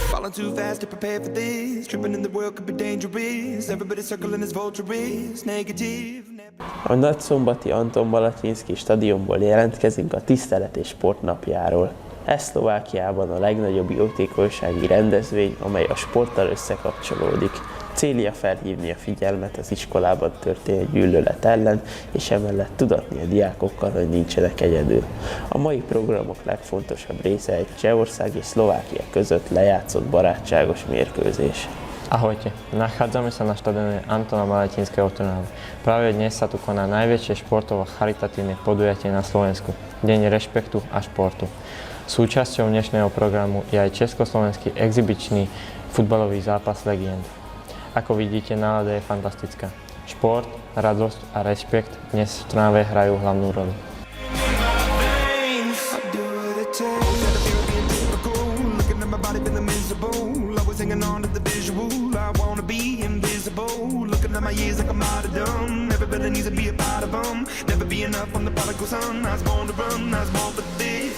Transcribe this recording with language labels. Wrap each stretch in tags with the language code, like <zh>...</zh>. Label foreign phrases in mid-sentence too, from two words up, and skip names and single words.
<en>Falling too fast to prepare for this. Tripping in the world could be dangerous. Everybody circling as vultures. Negative.</en> <hu>A nagyszombati Anton Balatyinszky stadionból jelentkezünk a Tisztelet és Sport napjáról. Ez Szlovákiában a legnagyobb jótékonysági rendezvény, amely a sporttal összekapcsolódik. Célja felhívni a figyelmet az iskolában történő gyűlölet ellen, és emellett tudatni a diákokkal, hogy nincsenek egyedül. A mai programok legfontosabb része egy Csehország és Szlovákia között lejátszott barátságos mérkőzés.</hu> <sk>Ahojte, nachádzame sa na štadióne Antona Balatyinského v Trnave. Práve dnes sa tu koná najväčšie športovo-charitatívne podujatie na Slovensku, Deň rešpektu a športu. Súčasťou dnešného programu je aj československý exibičný futbalový zápas legend. Ako vidíte, nálada je fantastická. Šport, radosť a rešpekt dnes v Trnave hrajú hlavnú rolu.</sk> <en>Hanging on to the visual, I wanna be invisible. Looking at my years like I'm martyrdom. Everybody needs to be a part of them. Never be enough on the prodigal son. I was born to run, I was born for this.</en>